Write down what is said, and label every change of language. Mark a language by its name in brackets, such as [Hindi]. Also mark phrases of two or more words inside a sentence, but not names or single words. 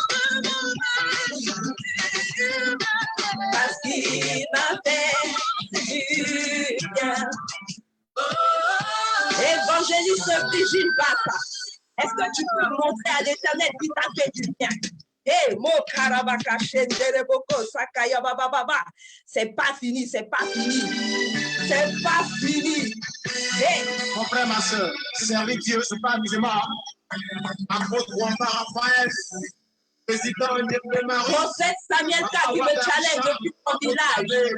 [French] Parce qu'il m'a fait du bien. Évangéliste Brigitte Bata, est-ce que tu peux montrer à l'Éternel qui t'a fait du bien? Hey, mo karabaka shendere boko sakaya baba baba. C'est pas fini, c'est pas fini. C'est pas fini. Hey. Mon frère, ma soeur, servir Dieu, c'est pas amusement. Apôtre Wamba Raphaël, président de Marie. Prophète Samuel Ka qui me challenge depuis mon village.